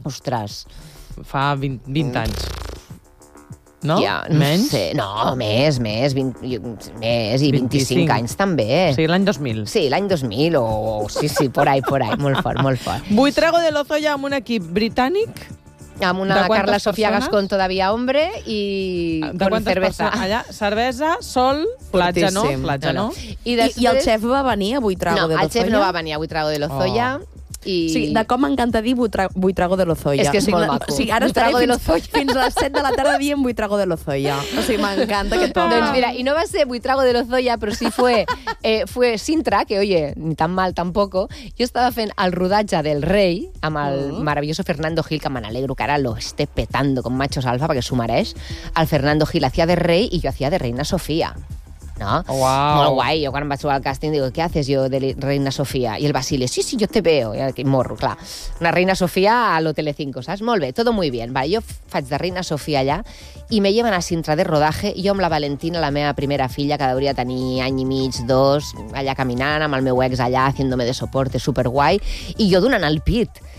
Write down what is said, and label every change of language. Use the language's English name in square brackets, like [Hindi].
[Catalan] Ostres. Fa 20 anys. No? Ja, no menys? Sé. No, més. 25 anys també. Sí, l'any 2000. Sí, l'any 2000. Sí, [Spanish] por ahí. [Catalan] Molt fort. Buitrago de Lozoya amb un equip britànic... Amb una [Spanish] Carla Sofia Gascón todavía hombre i con cerveza. [Catalan] Allà, cervesa, sol, platja, no? Platja, no? I el xef va venir a Buitrago de Lozoya? No, el xef no va venir a Buitrago de Lozoya. I... Sí, de com m'encanta dir Buitrago de Lozoya. És que és molt maco. Sí, ara Buitrago estaré fins a les 7 de la tarda dient Buitrago de Lozoya. O sigui, m'encanta aquest poble. Doncs mira, i no va ser Buitrago de Lozoya, però [Spanish] sí fue Sintra, que, oye, ni tan mal tampoco. [Catalan] Jo estava fent el rodatge del Rei amb el [Spanish] maravilloso [Catalan] Fernando Gil, que me n'alegro que ara [Spanish] lo esté petando [Catalan] con machos alfa, perquè s'ho mereix. [Spanish] El Fernando Gil hacía de Rei [Catalan] i jo [Spanish] hacía de Reina Sofía. [Catalan] No? Wow. Molt guai, jo quan vaig jugar al càsting dic, [Spanish] què haces [Catalan] jo de Reina Sofía? I el Basile, sí, [Spanish] jo te veo. [Catalan] I aquí morro, clar. [Spanish] Una Reina Sofía a lo Telecinco, [Catalan] saps? Molt bé, [Spanish] todo muy bien. [Catalan] Vale, jo faig de Reina Sofía allà i [Spanish] me lleven a Sintra de rodaje, [Catalan] jo amb la Valentina, la meva primera filla, que hauria de tenir any i mig, dos, allà caminant, amb el meu ex allà, [Spanish] haciéndome de soporte, [Catalan] superguai, i jo donant el pit.